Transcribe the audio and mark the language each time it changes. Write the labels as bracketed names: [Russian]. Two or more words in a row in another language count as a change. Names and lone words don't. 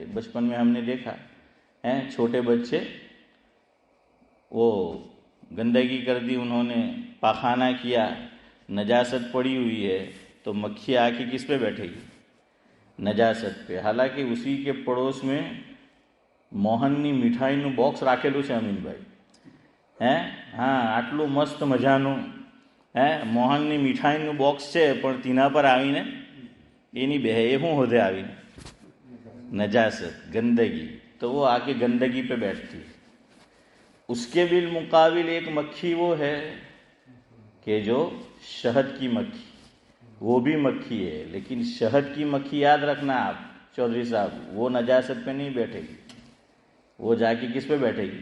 [Urdu] بچپن میں ہم نے دیکھا ہے چھوٹے بچے، وہ گندگی کر دی، انہوں نے پاخانہ کیا، نجاست پڑی ہوئی ہے، تو مکھی آ کے کس پہ بیٹھے گی؟ نجاست پہ۔ حالانکہ اسی کے پڑوس میں [Gujarati] મોહનની મીઠાઈનું બોક્સ રાખેલું છે અમીનભાઈ, આટલું મસ્ત મજાનું મોહનની મીઠાઈનું બોક્સ છે, પણ તેના પર આવીને એની બે એ શું હોદે આવીને નજાસત ગંદગી, તો [Urdu] وہ آ کے گندگی پہ بیٹھتی ہے۔ اس کے بالمقابل ایک مکھی وہ ہے کہ جو شہد کی مکھی، وہ بھی مکھی ہے، لیکن شہد کی مکھی یاد رکھنا آپ چودھری صاحب، وہ نجاست پہ نہیں بیٹھے گی، وہ جا کے کس پہ بیٹھے گی؟